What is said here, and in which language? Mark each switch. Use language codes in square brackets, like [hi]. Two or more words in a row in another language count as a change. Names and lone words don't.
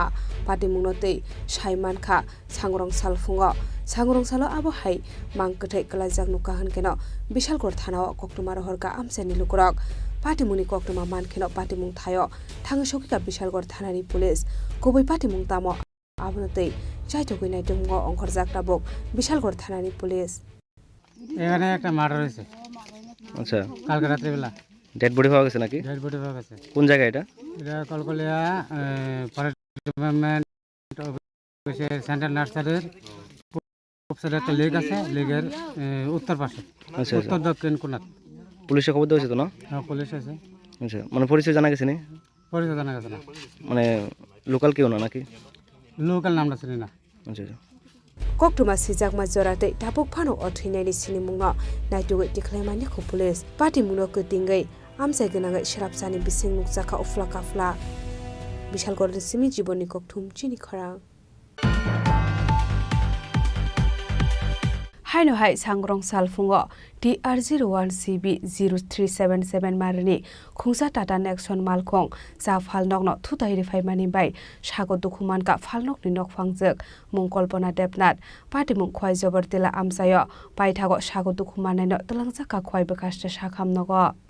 [trp] pati mungnote shai manka sangrong sal fungo sangrong salo abo hai mangkathei kalajak nukahan keno bishal kor thanao koktoma rohorka amseni lukurok pati muni koktoma mankeno pati mung thayo thang shokika bishal kor thanani police koboi pati mung tamo abonote chaitogoi naitungo ongkor jakta bok bishal kor thanani police. [bn] এখানে একটা মার্ডার হয়েছে। আচ্ছা, কালকে রাত্রে বেলা [en] dead body [bn] পাওয়া গেছে নাকি? [en] dead body [bn] পাওয়া গেছে। কোন জায়গা এটা? এটা কলকলিয়া ফরেস্ট ডিপার্টমেন্ট অফিসের সেন্ট্রাল নার্সারির উপসাইডে একটা লেক আছে, লেকের উত্তর পাশে। আচ্ছা, উত্তর দক্ষিণ কোণাত। পুলিশে খবর দেওয়া হয়েছে তো না? হ্যাঁ, পুলিশ আছে। আচ্ছা, মানে পরিচয় জানা গেছে নি? পরিচয় জানা গেছে না। মানে লোকাল কেউ না নাকি? লোকাল নামটা চিনি না। আচ্ছা আচ্ছা। [trp] Koktoma sijak majorate tapok phano othinai sini mungno naitugoi tikhlaimani ko [en] police party [trp] mungno kutingai amsai gnagai shrapsani bising nukjaka ufla kafla bishal gorde simi jiboni kokthum Chini Khorang. Haino hai sangrong salfungo TR01CB 0377 marni khungsa Tata Nexon malkhong sa phalnok no thutai rifai mani bai sago dokuman ka phalnok ni nok phangjak mungkolpona depnat party mung khwai jobortila amsayo paithago sago dokuman no talangja ka khwai bekaste sakham nogo.